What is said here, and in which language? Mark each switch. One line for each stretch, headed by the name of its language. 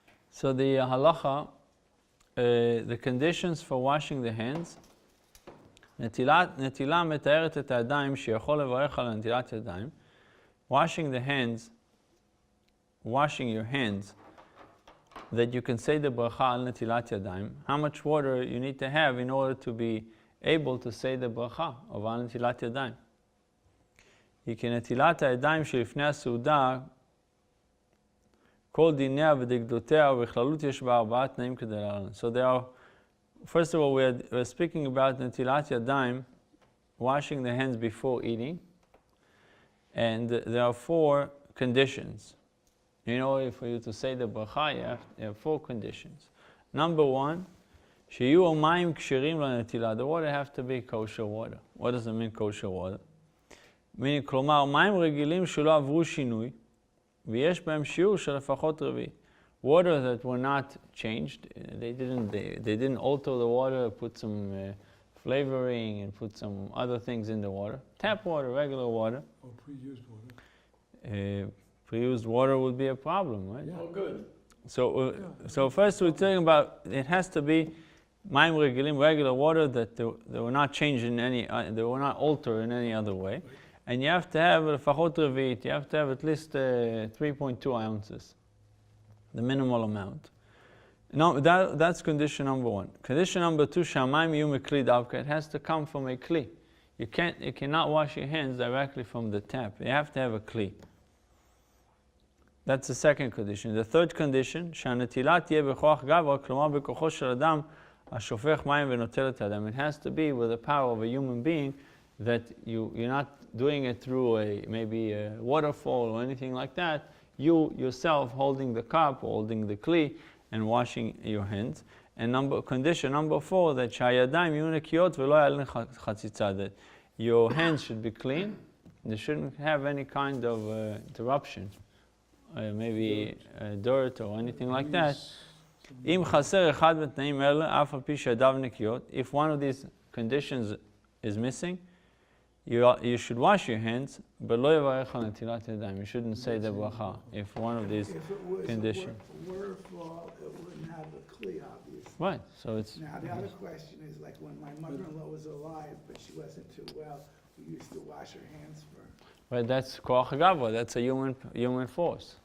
English: So the halacha, the conditions for washing the hands,
Hebrew: נטילה מתארת את הידיים שיכול לברך על נטילת ידיים.
English: Washing the hands, washing your hands, that you can say the bracha al netilat yadayim. How much water you need to have in order to be able to say the bracha of al netilat yadayim.
Hebrew: כי נטילת הידיים שלפני הסעודה, כל דיניה ודקדותיה ובכללות יש בה 4 תנאים כדלהלן.
English: So there are, first of all, we're speaking about netilat yadayim, washing the hands before eating, and there are 4 conditions. In order for you to say the bracha, you have 4 conditions. Number 1,
Hebrew: שיהיו המים כשרים לנטילה.
English: The water have to be kosher water. What does it mean kosher water? Meaning,
Hebrew: כלומר, מים רגילים שלא עברו שינוי, ויש בהם שיעור של לפחות רביעי.
English: Water that were not changed, they didn't alter the water, put some flavoring and put some other things in the water. Tap water, regular water. Or pre-used water. Pre-used water would be a problem, right? Yeah. Oh, good. So first we're talking about, it has to be
Hebrew: מים רגילים,
English: regular water, that they were not changed in any, they were not altered in any other way. Right. And you have to have
Hebrew: לפחות רביעית,
English: you have to have at least 3.2 ounces, the minimal amount. No, that's condition number 1. Condition number 2,
Hebrew: שהמים יהיו מכלי דווקא,
English: it has to come from a kli. You cannot wash your hands directly from the tap. You have to have a kli. That's the second condition. The third condition,
Hebrew: שהנטילה תהיה בכוח גברא, כלומר בכוחו של אדם השופך מים ונוטל את הידיים.
English: It has to be with the power of a human being, that you're not doing it through maybe a waterfall or anything like that. You yourself holding the cup, holding the kli, and washing your hands. And condition number 4, that
Hebrew: שהידיים יהיו נקיות ולא יעלה חציצה.
English: That your hands should be clean. They shouldn't have any kind of interruption. Maybe dirt or anything like that.
Hebrew: אם חסר אחד מהתנאים האלה, אף על פי שידיו נקיות,
English: if one of these conditions is missing, you should wash your hands, but
Hebrew: לא יברך על נטילת ידיים.
English: You shouldn't say the bracha if one of these conditions. If it was a waterfall, it wouldn't have a kli, obviously. Right, so it's... Now, the other question is, like, when my mother-in-law was alive, but she wasn't too well, we used to wash her hands for her. Right, that's koach gavra, that's a human force.